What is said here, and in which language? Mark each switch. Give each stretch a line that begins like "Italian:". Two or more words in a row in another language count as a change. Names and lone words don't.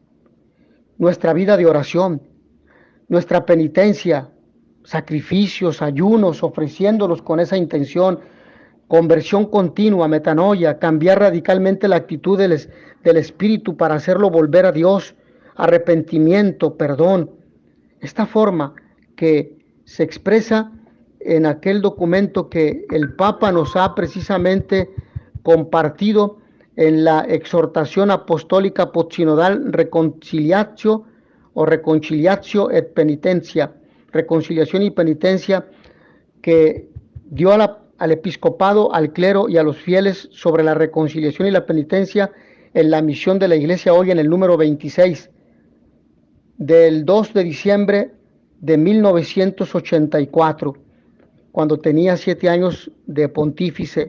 Spanish: Nuestra vida de oración, nuestra penitencia, sacrificios, ayunos, ofreciéndolos con esa intención, conversión continua, metanoia, cambiar radicalmente la actitud del espíritu para hacerlo volver a Dios, arrepentimiento, perdón. Esta forma que se expresa en aquel documento que el Papa nos ha precisamente compartido en la exhortación apostólica postsinodal Reconciliatio o Reconciliatio et Penitencia, reconciliación y penitencia, que dio al episcopado, al clero y a los fieles sobre la reconciliación y la penitencia en la misión de la Iglesia hoy, en el número 26, del 2 de diciembre de 1984, cuando tenía 7 años de pontífice.